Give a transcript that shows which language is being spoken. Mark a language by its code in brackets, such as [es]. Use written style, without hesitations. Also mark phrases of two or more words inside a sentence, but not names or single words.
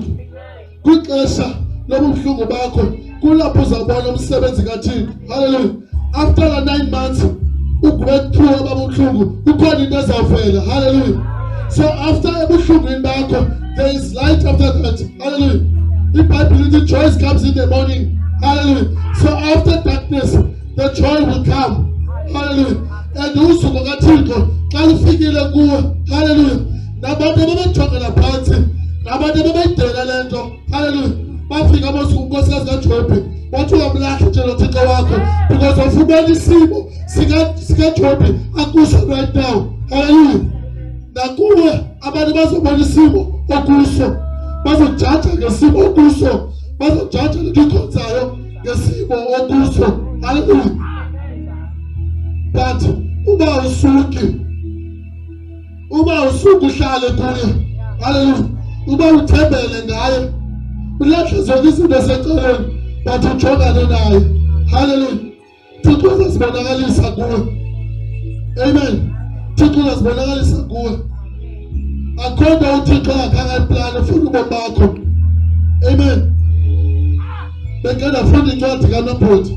[xh] Kwixesha lobuhlungu bakho kulapho uzabona umsebenzi kaThixo. [en] Hallelujah. After the 9 months [xh] ugwet through ababuhlungu kukhona into ezavela. [en] Hallelujah. So after [xh] ebuhlungwini bakho [en] there is light after that. Hallelujah. The joy comes in the morning. Hallelujah. So after darkness, the joy will come. Hallelujah. [xh] And usuku kaThixo xa lufikile kuwe. Hallelujah. Nabantu ababejongela phansi, nabantu ababeyidela le nto. Hallelujah. Bafika bosuku unkosikazi kaJobe wathi ungamlahli nje noThixo wakho because of ubona isimo sikaJobe akuso [en] right now. [xh] Hallelujah. Nakuwe abantu bazobona isimo okuso, bazojaja ngesimo okuso, bazojaja lelikhonzayo ngesimo okuso. Hallelujah. But uba usuki uhlale kuye. Hallelujah. Uba uthembele ngaye, ulahle zonke izinto eseceleni but ujongane naye. Hallelujah. Thixo uzasibonakalisa kuwe. Amen. Thixo uzasibonakalisa kuwe. Akho nto uThixo angakhange ayiplane futhi ubomi bakho. Amen. Bengena futhi incwadi kaNabhothi.